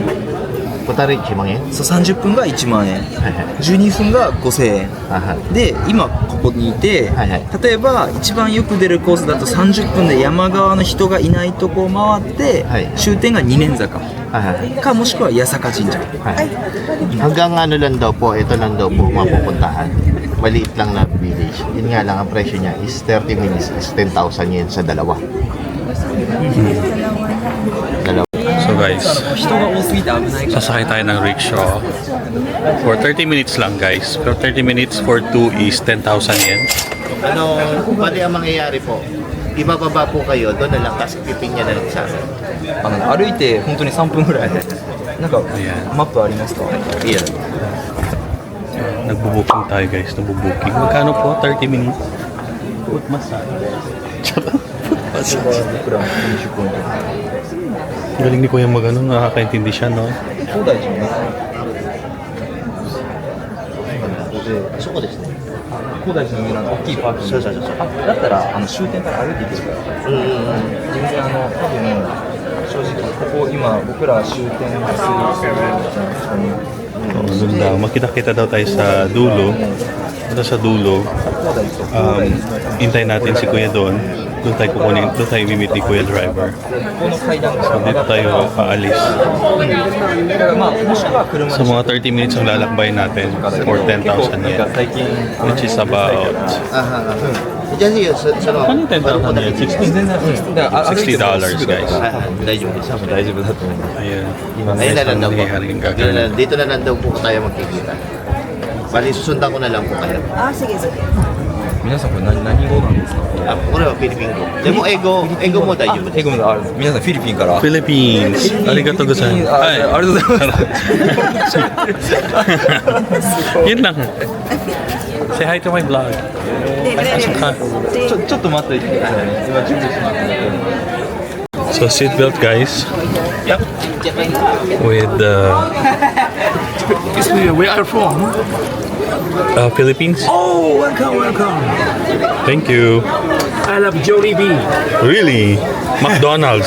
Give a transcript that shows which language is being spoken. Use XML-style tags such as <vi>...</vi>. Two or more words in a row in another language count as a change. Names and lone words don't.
<ja>小樽1万円。そう30分が1万円はいはい。 12分が5000円はいはい。で今ここにいて、はいはい例えば一番よく出るコースだと30分で山側の人がいないとこを回って、はい終点が二年坂はいはい。かもしくは八坂神社はい.</ja> <tl>Hanggang ano lang daw po, ito lang daw po mapupuntahan. Maliit lang na village. Yun nga lang, ang presyo niya is 30 minutes is 10,000 yen sa dalawa. Dalawa. So guys,</tl> <ja>人が多すぎて危ないから</ja> <tl>sasakay tayo ng rickshaw</tl> <en>for 30 minutes</en> <tl>lang guys.</tl> <en>Pero 30 minutes for 2 is 10,000 yen.</en> <tl>Ano, bali ang mangyayari po, ibababa po kayo, doon na lang, tapos piping niya na lang sa amin.</tl> <ja>歩いて本当に3分ぐらいなんか</ja> <tl>Ayan.</tl> <ja>マップありますか</ja> <tl>Iyan. Nagbo-booking tayo guys, nagbo-booking. Magkano po? 30 minutes?</tl> <en>Foot massage.</en> <tl>Charot.</tl> <en>Foot massage.</en> <ja>僕らも20分</ja> <tl>Galing ni Kuya mag-ano, nakakaintindi siya, no?</tl> <ja>東大寺のねそこですね。東大寺の上の大きいパーキングそうそうそうそう。あだったら終点から歩いていけるからうんうんうん。全然多分正直ここ今僕ら終点する場所に</ja> <tl>Doon daw. Makita-kita daw tayo sa dulo. Ito sa dulo.</tl> <ja>東大寺と東大寺の</ja> <tl>Hintayin natin si Kuya doon. Doon tayo kukunin, doon tayo imimit ni Kuya Driver.</tl> <ja>この階段</ja> <tl>So, dito tayo paalis.</tl> <ja>だからまあもしくは車</ja> <tl>So, mga 30 minutes ang lalakbay natin for 10,000 yen.</tl> <ja>最近</ja> <en>Which is about...</en> <tl>Diyan siya, sa Ano yung 10,000 yen? 60? $60 guys.</tl> <ja>大丈夫です. 大丈夫だと思う</ja> <tl>Ayan. Ayun na lang daw po. Nangyayaring Dito gagawin. dito na lang daw po tayo magkikita. Bali, susundan ko na lang po kayo. Ah, sige, sige.</tl> <ja>皆さんこれ何語なんですか</ja> <tl>Ako na, Pilipino. Di mo, ego mo dayo.</tl> <ja>英語もある皆さんフィリピンから Philippines. ありがとうございます.</ja> <tl>Ay,</tl> <ja>ありがとうございます</ja> <tl>yun lang.</tl> <en>Say hi to my vlog.</en> <ja>ちょっと待って今準備しますので</ja> <en>So, seatbelt guys. Yep. With Excuse me, where are you from? Philippines. Oh, welcome. Thank you. I love Jollibee. Really? McDonald's.</en>